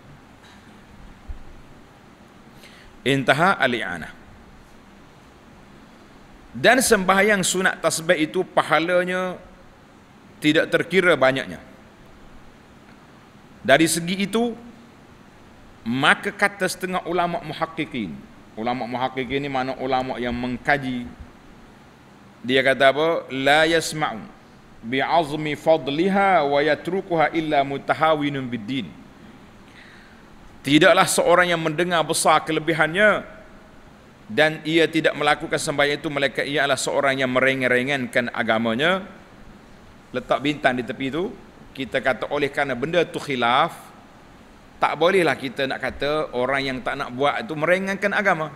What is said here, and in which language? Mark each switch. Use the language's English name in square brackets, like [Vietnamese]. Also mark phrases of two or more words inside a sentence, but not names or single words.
[Malay] Dan sembahyang sunat tasbih itu pahalanya tidak terkira banyaknya. Dari segi itu, maka kata setengah ulama muhaqqiqin. Ulama muhaqqiqin ni mana ulama yang mengkaji. Dia kata apa? [Arabic] لا يسمع بعظم فضلها و يتركها إلا متهاون بالدين. [Malay] Tidaklah seorang yang mendengar besar kelebihannya dan ia tidak melakukan sembahyang itu, melainkan ia adalah seorang yang merengeng-rengengkan agamanya. Letak bintang di tepi itu, kita kata oleh kerana benda tu khilaf, tak bolehlah kita nak kata orang yang tak nak buat itu merengengkan agama.